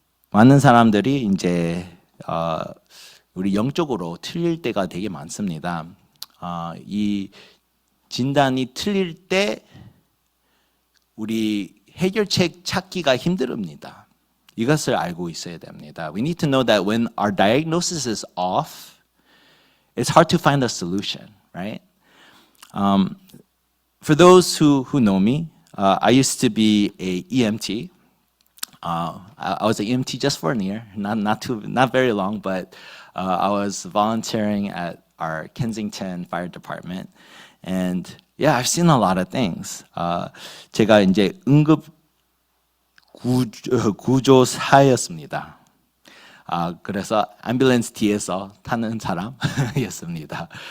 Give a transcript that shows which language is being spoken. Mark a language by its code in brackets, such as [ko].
[ko] 많은 사람들이 이제 우리 영적으로 틀릴 때가 되게 많습니다. 이 진단이 틀릴 때 우리 해결책 찾기가 힘듭니다. 이것을 알고 있어야 됩니다. [en] We need to know that when our diagnosis is off, it's hard to find a solution, right? For those who know me, I used to be a EMT. I was an EMT just for a year, not very long, but I was volunteering at our Kensington Fire Department, and yeah, I've seen a lot of things. [ko] 제가 이제 응급 구조사였습니다. 그래서 앰뷸런스 뒤에서 타는 사람이었습니다.